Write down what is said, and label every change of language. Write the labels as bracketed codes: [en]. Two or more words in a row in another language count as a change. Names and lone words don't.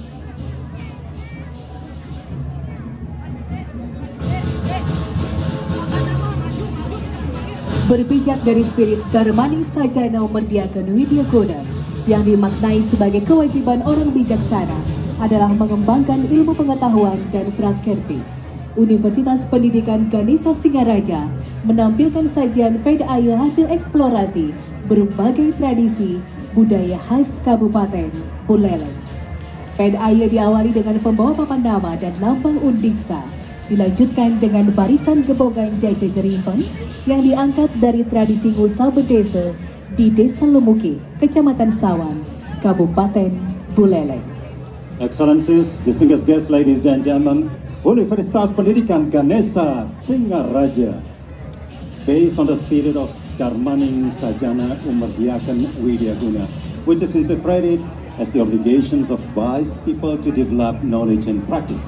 [id] Berpijak dari spirit Darmaning Sajana Merdiakan Widyaguna yang dimaknai sebagai kewajiban orang bijaksana adalah mengembangkan ilmu pengetahuan dan prakerti. Universitas Pendidikan Ganesha Singaraja menampilkan sajian PDAY hasil eksplorasi berbagai tradisi budaya khas Kabupaten Buleleng. PDAY diawali dengan pembawa papan nama dan lambang Undiksa, dilanjutkan dengan barisan gebogan Jaja Jerimpen yang diangkat dari tradisi Ngusa Bedese di Desa Lemuki, Kecamatan Sawan, Kabupaten Buleleng. [en] Excellencies, distinguished guests, ladies and gentlemen, Universitas Pendidikan Ganesha Singaraja, based on the spirit of Darmaning Sajana Merdiakan Widyaguna, which is interpreted as the obligations of wise people to develop knowledge and practice.